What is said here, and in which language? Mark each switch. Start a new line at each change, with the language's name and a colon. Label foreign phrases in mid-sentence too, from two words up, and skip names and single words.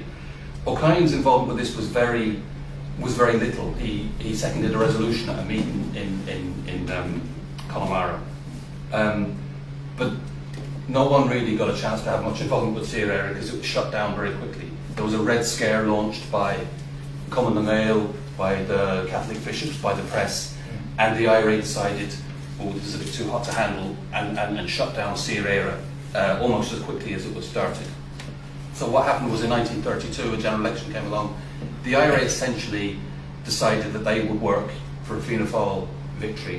English: O'Caghein's involvement with this was very little. He seconded a resolution at a meeting in Connemara. But no one really got a chance to have much involvement with Saor Éire because it was shut down very quickly. There was a Red Scare launched by Cumann na nGael, by the Catholic bishops, by the press, and the IRA decided, oh, this is a bit too hot to handle, and shut down Saor Éire almost as quickly as it was started. So what happened was in 1932, a general election came along. The IRA essentially decided that they would work for a Fianna Fáil victory.